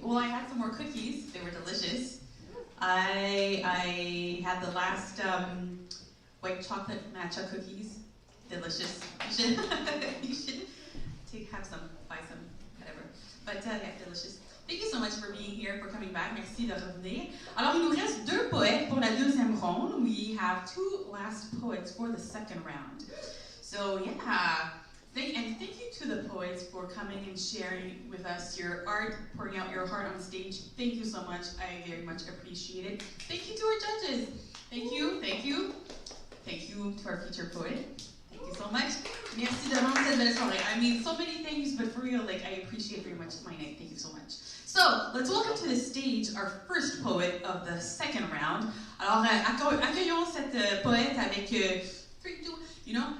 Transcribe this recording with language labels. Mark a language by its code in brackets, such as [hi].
[en] Well, I had some more cookies. They were delicious. I had the last white chocolate matcha cookies. Delicious. You should have some, buy some, whatever. But yeah, delicious. Thank you so much for being here, for coming back. [fr] Merci de revenir. Alors, il nous reste 2 poètes pour la deuxième ronde. [en] We have 2 last poets for the second round. So yeah, thank you to the poets for coming and sharing with us your art, pouring out your heart on stage. Thank you so much. I very much appreciate it. Thank you to our judges. Thank you. Thank you to our featured poet. Thank you so much. [fr] Merci de rendre cette belle soirée. [en] I mean, so many things, but for real, like, I appreciate very much my night. Thank you so much. So, let's welcome to the stage our first poet of the second round. [fr] Alors, accueillons cette poète avec 3, 2, [en] you know?